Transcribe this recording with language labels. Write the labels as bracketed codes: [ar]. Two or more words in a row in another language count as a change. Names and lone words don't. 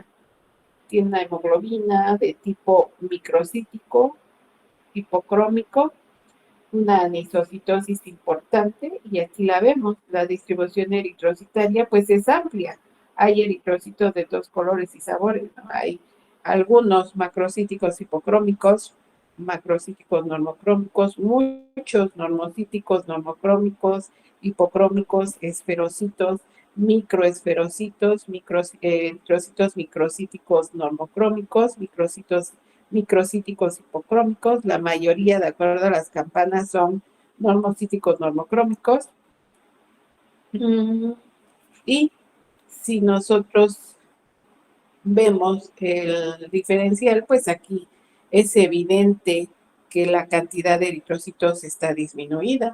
[es] Tiene una hemoglobina de tipo microcítico, hipocrómico, una anisocitosis importante, y aquí la vemos, la distribución eritrocitaria pues es amplia. Hay eritrocitos de dos colores y sabores, ¿no? Hay algunos macrocíticos hipocrómicos, macrocíticos normocrómicos, muchos normocíticos normocrómicos, hipocrómicos, esferocitos, microesferocitos, eritrocitos microcíticos normocrómicos, microcitos microcíticos hipocrómicos. La mayoría, de acuerdo a las campanas, son normocíticos normocrómicos. Y si nosotros vemos el diferencial, pues aquí es evidente que la cantidad de eritrocitos está disminuida.